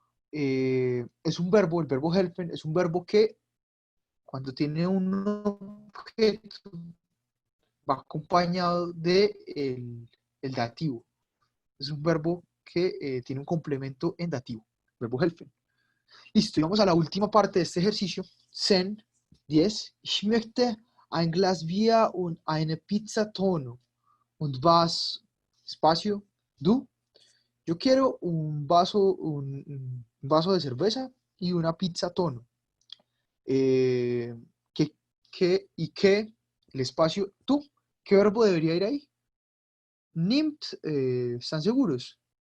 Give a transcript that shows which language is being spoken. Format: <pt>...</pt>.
<es>Es un verbo, el verbo helfen es un verbo que cuando tiene un objeto va acompañado de el dativo. Es un verbo que tiene un complemento en dativo, verbo helfen. Listo, y vamos a la última parte de este ejercicio. Zen 10.</es> <de>Ich möchte ein Glas Bier und eine Pizza Tono. Und was? Espacio. Du.</de> <es>Yo quiero un vaso de cerveza y una pizza tono. Eh, ¿qué, qué? El espacio. Tú. ¿Qué verbo debería ir ahí? Nimmt. ¿Están seguros?</es>